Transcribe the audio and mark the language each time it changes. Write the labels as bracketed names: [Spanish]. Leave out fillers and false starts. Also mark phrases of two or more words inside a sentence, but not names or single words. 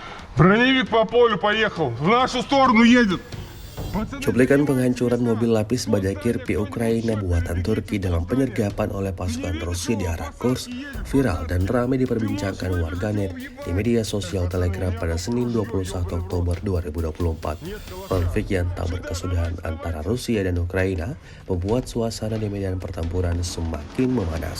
[Russian] Броневик по полю поехал. В нашу сторону едет. [Indonesian] Cuplikan penghancuran mobil lapis baja Kirpi Ukraina buatan Turki dalam penyergapan oleh pasukan Rusia di arah Kursk viral dan ramai diperbincangkan warganet di media sosial Telegram pada Senin 21 Oktober 2024. Konflik yang tak berkesudahan antara Rusia dan Ukraina membuat suasana di medan pertempuran semakin memanas.